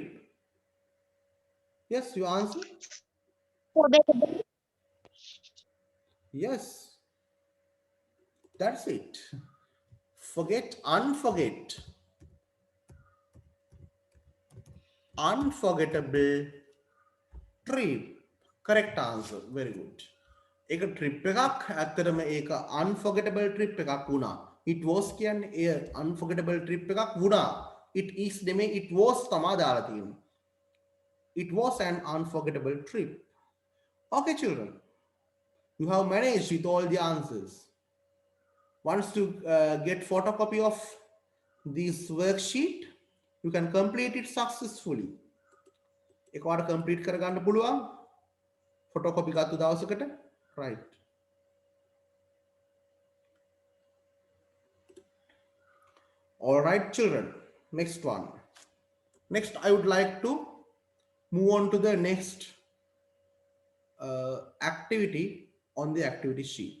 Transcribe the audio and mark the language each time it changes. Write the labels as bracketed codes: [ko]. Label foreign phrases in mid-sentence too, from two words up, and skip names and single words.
[en] Yes, you answer? Yes. That's it. Forget, unforget. Unforgettable trip. Correct answer. Very good. [si] එක trip එකක් ඇත්තටම ඒක [en] unforgettable trip [si] එකක් වුණා. [en] It was [si] කියන්නේ ඒ [en] unforgettable trip [si] එකක් වුණා. [en] It is [si] නෙමෙයි [en] it was [si] තමයි දාලා තියෙන්නේ. [en] It was an unforgettable trip. Okay children. You have managed with all the answers. Once you get photocopy of this worksheet, you can complete it successfully. [si] එකවර complete කරගන්න පුළුවන්. photocopy ගත්ත දවසකට. [en] Right. All right, children. Next one. Next, I would like to move on to the next activity on the activity sheet.